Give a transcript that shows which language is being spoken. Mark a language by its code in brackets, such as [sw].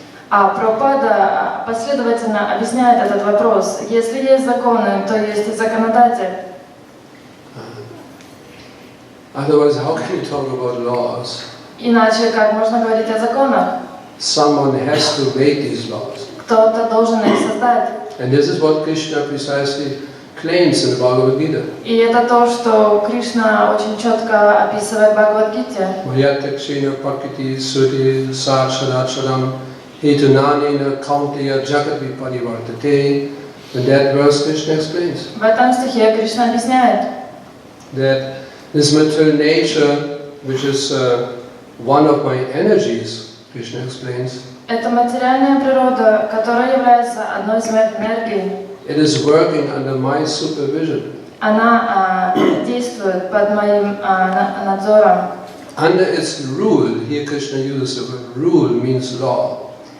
[ru] А Прабхупада последовательно объясняет этот вопрос. Если есть законы, то есть и законодатель. [en] Otherwise, how can you talk about laws? [ru] Иначе как можно говорить о законах? [en] Someone has to make these laws. [ru] Кто-то должен их создать. [en] And this is what Krishna precisely claims in the Bhagavad Gita. [ru] И это то, что Кришна очень четко описывает в Бхагавад-гите. [sa] Mayatakshena prakiti sruti sacharacharam hetunanena kaunteya jagati parivartate. [en] In that verse, Krishna explains [ru] В этом стихе Кришна объясняет, [en] that this material nature, which is one of my energies, Krishna explains, [ru] это материальная природа, которая является одной из моих энергий. [en] it is working under my supervision. [ru] Она действует под моим надзором. [en] Under its rule, here Krishna uses the word rule, means law.